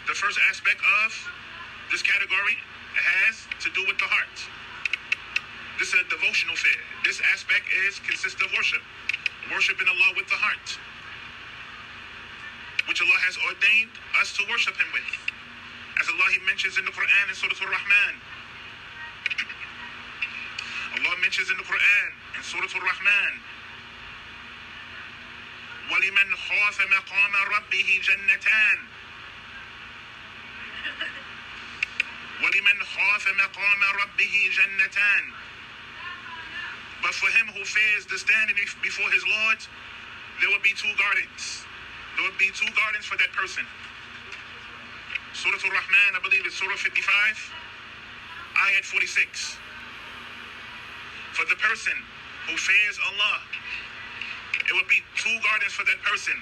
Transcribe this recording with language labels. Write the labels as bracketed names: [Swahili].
[English] The first aspect of this category has to do with the heart. This is a devotional fear. This aspect consists of worship. Worshiping Allah with the heart, which Allah has ordained us to worship Him with. As Allah He mentions in the Quran in Surah Al-Rahman. Allah mentions in the Quran in Surah Al-Rahman, [Arabic] وَلِمَنْ خَافَ مَقَامَ رَبِّهِ جَنَّتَانِ وَلِمَنْ خَافَ مَقَامَ رَبِّهِ جَنَّتَانِ. [English] But for him who fears the standing before his Lord, there will be two gardens. There will be two gardens for that person. Surah Al-Rahman, I believe it's Surah 55, Ayat 46. For the person who fears Allah, it will be two gardens for that person.